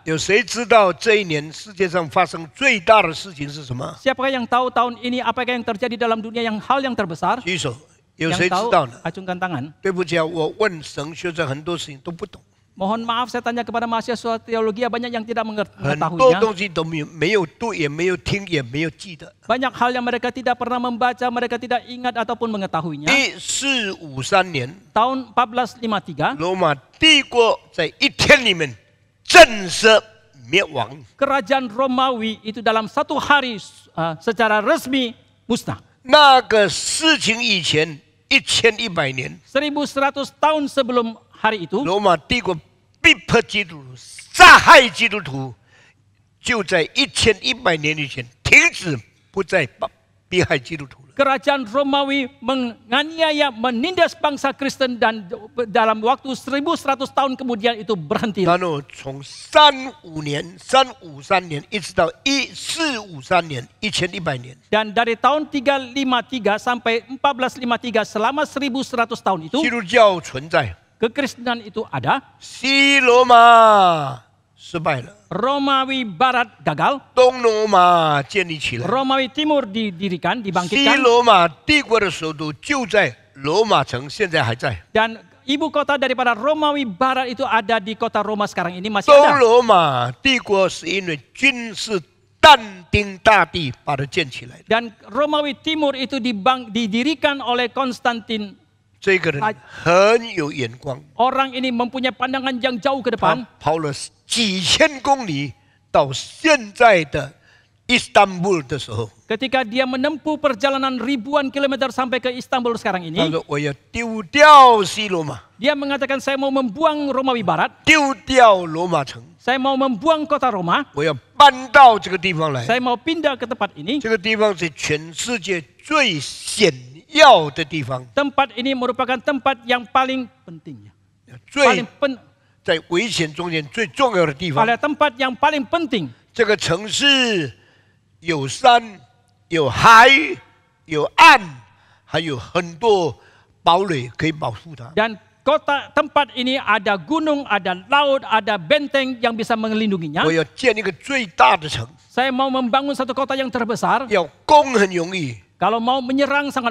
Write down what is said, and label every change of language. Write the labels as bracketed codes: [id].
[zh] 有谁知道这一年世界上发生最大的事情是什么？ [id] Siapakah yang tahu tahun ini apakah yang terjadi dalam dunia yang hal yang terbesar? [zh] 举手。有 [id] Yang [zh] 谁知 [id] tahu [zh] 道呢？ [id] acungkan tangan. [zh] 对不起啊，我问神学者很多事情都不懂， [id] Mohon maaf saya tanya kepada mahasiswa teologi banyak yang tidak [zh] 很多 [id] mengetahuinya. [zh] 东西都没有读，也没有听，也没有记得。 [id] Banyak hal yang mereka tidak pernah membaca, mereka tidak ingat ataupun mengetahuinya. [zh] 1453年， [id] Tahun 1453, [zh] 罗马帝国在一天里面震慑灭亡。 [id] kerajaan Romawi itu dalam satu hari secara resmi musnah. [zh] 那个事情以前1100年， [id] 1100 tahun sebelum hari itu, [zh] 罗马帝国逼迫基督徒、杀害基督徒，就在1100年以前停止，不再逼害基督徒了。 [id] kerajaan Romawi menganiaya, menindas bangsa Kristen dan dalam waktu 1100 tahun kemudian itu berhenti. [zh] 然后从353年一直到1453年1100年， [id] Dan dari tahun 353 sampai 1453 selama 1100 tahun itu [zh] 基督教存在， [id] kekristenan itu ada. [zh] 西罗马失败了， [id] Romawi Barat gagal, [zh] 东罗马建立起来， [id] Romawi Timur didirikan, [zh] 西 [id] dibangkitkan, [zh] 罗马帝国的首都就在罗马城，现在还在。 [id] dan ibu kota daripada Romawi Barat itu ada di kota Roma sekarang ini masih [zh] 东 [id] ada. [zh] 罗马帝国是因为君士但丁大帝把它建起来的。 [id] Dan Romawi Timur itu didirikan oleh Konstantin. [zh] 这个人很有眼光， [id] Orang ini mempunyai pandangan yang jauh ke depan. [zh] 跑了几千公里到现在的伊斯坦布尔的时候， [id] Ketika dia menempuh perjalanan ribuan kilometer sampai ke Istanbul sekarang [zh] 他 [id] ini, [zh] 说：“我要丢掉西罗马， [id] dia mengatakan saya mau membuang Romawi Barat, [zh] 丢掉罗马城， [id] saya mau membuang kota Roma, [zh] 我要搬到这个地方来。 [id] saya mau pindah ke tempat ini. [zh] 这个地方是全世界最险要的地方， [id] Tempat ini merupakan tempat yang paling penting, [zh] 最 [id] paling [zh] 在危险中间最重要的地方。 [id] pada tempat yang paling penting. [zh] 这个城市有山、有海、有岸，还有很多堡垒可以保护它。 [id] Dan tempat ini ada gunung, ada laut, ada benteng yang bisa melindunginya. [zh] 我要建一个最大的城， [id] Saya mau membangun satu kota yang terbesar. [zh] 要攻很容易， [id] Kalau mau menyerang sangat